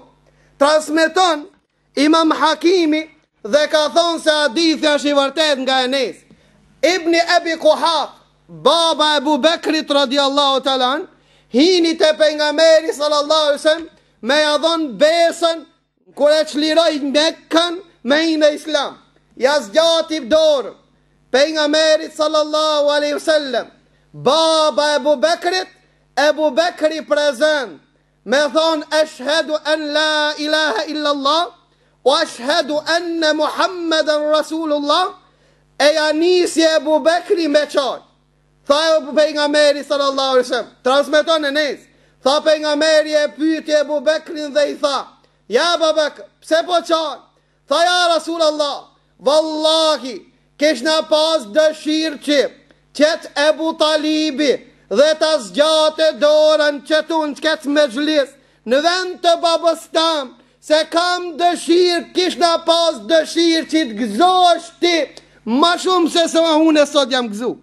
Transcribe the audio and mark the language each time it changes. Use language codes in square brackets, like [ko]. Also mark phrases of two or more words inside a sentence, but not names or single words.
[sq] Transmeton Imam Hakimi dhe ka thonë se hadithi është i vërtet nga Enes Ibni Ebi Kuhaf, baba Ebu Bekrit [ar] رضي الله تعالى عنه, [sq] hini të pejgamberi [ar] صلى الله عليه وسلم [sq] me ja dhon besën kur e çliroi Mekkën me hinë islam. Ja zgjati dorë pejgamberi [ar] صلى الله عليه وسلم, [sq] baba Ebu Bekrit, Ebu Bekri prezent me thonë [ar] أشهد أن لا إله إلا الله وأشهد أن محمدا رسول الله, [sq] e ja nisi Ebu Bekri me qaj. Tha e pejgamberi [ar] صلى الله عليه وسلم, [sq] transmeton Enes, tha pejgamberi e pyeti Ebu Bekrin dhe i tha, ja Ebu Bekr, pse po qaj? Tha ja Rasulullah, vallahi, kishna pas dëshirë që qëtë Ebu Talibi dhe ta zgjate dorën qëtun qëtë me gjlis në vend të babës tam, se kam dëshirë, kishna pas dëshirë që të gëzosh ti ma shumë se sa unë e sot jam gëzu.